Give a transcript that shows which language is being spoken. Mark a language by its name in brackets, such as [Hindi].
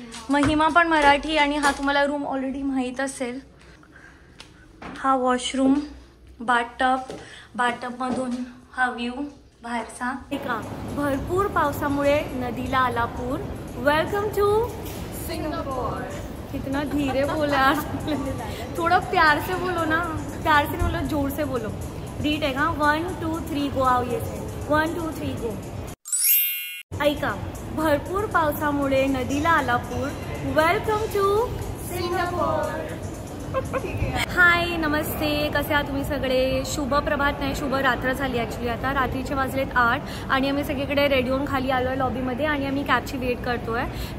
[Marathi] महिमा पण मराठी आणि हा तुम्हाला रूम ऑलरेडी माहीत असेल. हा वॉशरूम, बाथटबमधून हा व्ह्यू बाहेरचा. एका भरपूर पावसामुळे नदीला आला पूर. [English] Welcome to Singapore. [Hindi] कितना धीरे बोला, थोड़ा प्यार से बोलो ना. प्यार से बोलो, जोर से बोलो. [Marathi] रीड आहे का? 1 2 3 गो. आओ ये से 1 2 3 गो. ऐका, भरपूर पावसामुळे नदीला आला पूर. [English] Welcome to Singapore. [Marathi] हाय, नमस्ते, कसे आहात तुम्ही सगळे? शुभ प्रभात नाही, शुभ रात्र झाली ॲक्च्युली. आता रात्रीचे वाजलेत 8 आणि आम्ही सगळीकडे रेडी होऊन खाली आलो आहे लॉबीमध्ये आणि आम्ही कॅबची वेट करतो आहे.